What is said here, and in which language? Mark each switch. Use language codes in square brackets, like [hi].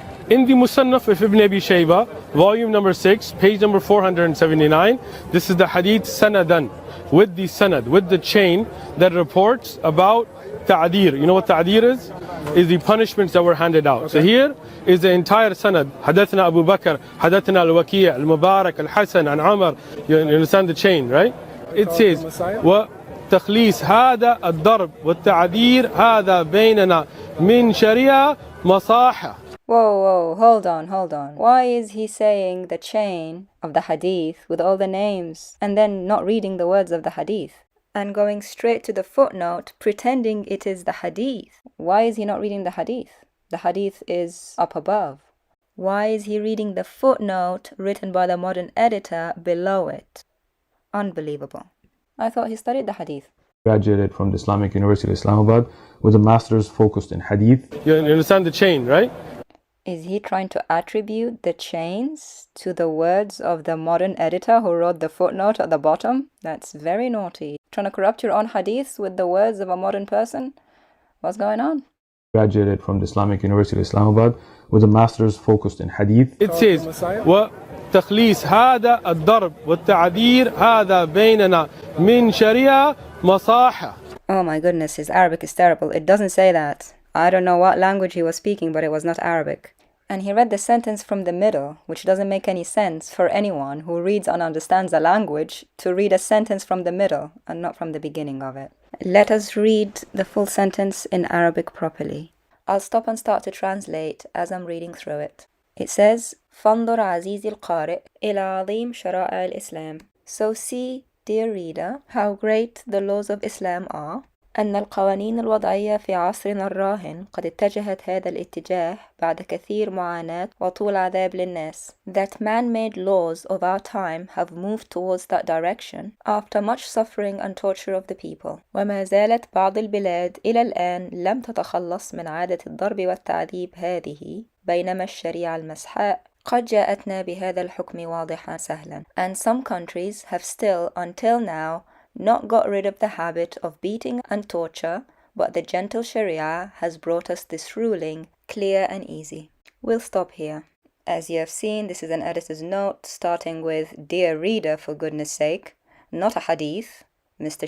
[en] In the Musannaf of Ibn Abi Shayba, volume number 6, page number 479, this is the Hadith Sanadan, with the Sanad, with the chain that reports about Ta'adir. You know what Ta'adir is? Is the punishments that were handed out. Okay. So here is the entire Sanad. Hadathna Abu Bakr, Hadathna Al-Waki', Al-Mubarak, Al-Hasan, and Umar. You understand the chain, right? It says, [ar] وتخليص هذا الضرب والتعذير هذا بيننا من شريعة مصاحة. [en] Whoa, hold on. Why is he saying the chain of the Hadith with all the names and then not reading the words of the Hadith and going straight to the footnote pretending it is the Hadith? Why is he not reading the Hadith? The Hadith is up above. Why is he reading the footnote written by the modern editor below it? Unbelievable. I thought he studied the Hadith. Graduated from the Islamic University of Islamabad with a master's focused in Hadith. You understand the chain, right? Is he trying to attribute the chains to the words of the modern editor who wrote the footnote at the bottom? That's very naughty. Trying to corrupt your own Hadith with the words of a modern person? What's going on? Graduated from the Islamic University of Islamabad with a master's focused in Hadith. It says, [ar] وتخليص هذا الضرب والتعذير هذا بيننا من شريعة مصاحة. [en] Oh my goodness, his Arabic is terrible. It doesn't say that. I don't know what language he was speaking, but it was not Arabic. And he read the sentence from the middle, which doesn't make any sense for anyone who reads and understands a language to read a sentence from the middle and not from the beginning of it. Let us read the full sentence in Arabic properly. I'll stop and start to translate as I'm reading through it. It says, [ar] فانظر عزيزي القارئ إلى عظيم شرائع الإسلام. [en] So see, dear reader, how great the laws of Islam are. [ar] أن القوانين الوضعية في عصرنا الراهن قد اتجهت هذا الاتجاه بعد كثير معاناة وطول عذاب للناس. [en] That man-made laws of our time have moved towards that direction after much suffering and torture of the people. [ar] وما زالت بعض البلاد إلى الآن لم تتخلص من عادة الضرب والتعذيب هذه بينما الشريعة المسحاء قد جاءتنا بهذا الحكم واضحا سهلا. [en] And some countries have still, until now, not got rid of the habit of beating and torture, but the gentle Sharia has brought us this ruling, clear and easy. We'll stop here. As you have seen, this is an editor's note, starting with, Dear reader, for goodness sake, not a hadith, Mr.